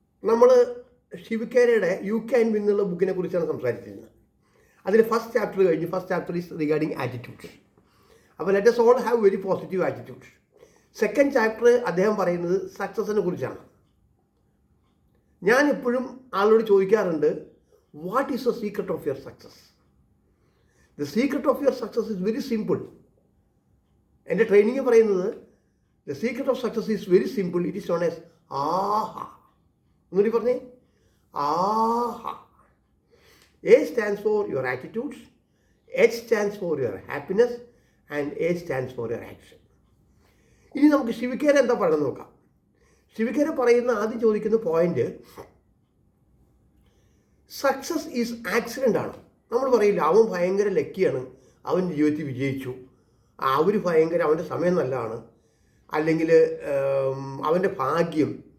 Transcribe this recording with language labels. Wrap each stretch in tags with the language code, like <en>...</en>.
<ml>നമ്മൾ ശിവക്കേരയുടെ you can win എന്നുള്ള ബുക്കിനെ കുറിച്ചാണ് സംസാരിച്ചിരുന്നത്. അതിൽ</ml> <en>first chapter</en> <ml>കഴിഞ്ഞ്</ml> <en>First chapter is regarding attitude.</en> <ml>അപ്പോൾ</ml> <en>Let us all have very positive attitude.</en> <ml>Second chapter അദ്ദേഹം പറയുന്നത് സക്സസിനെ കുറിച്ചാണ്. ഞാൻ എപ്പോഴും ആളോട് ചോദിക്കാറുണ്ട്,</ml> <en>What is the secret of your success? The secret of your success is very simple.</en> <ml>എൻ്റെ ട്രെയിനിങ് പറയുന്നത്</ml> <en>The secret of success is very simple. It is known as AHA.</en> <ml>എന്നൂടി പറഞ്ഞേ,</ml> <en>AHA. A stands for your attitudes, H stands for your happiness, and A stands for your action.</en> <ml>ഇനി നമുക്ക് ശിവക്കേര എന്താ പറയുന്നത് നോക്കാം. ശിവക്കേര പറയുന്ന ആദ്യം ചോദിക്കുന്ന പോയിന്റ്,</ml> <en>success is accident</en> <ml>ആണ്. നമ്മൾ പറയില്ല അവൻ ഭയങ്കര ലക്കിയാണ്, അവൻ ജീവിതത്തിൽ വിജയിച്ചു, അവർ ഭയങ്കര അവൻ്റെ സമയം നല്ലതാണ്, അല്ലെങ്കിൽ അവൻ്റെ ഭാഗ്യം.</ml>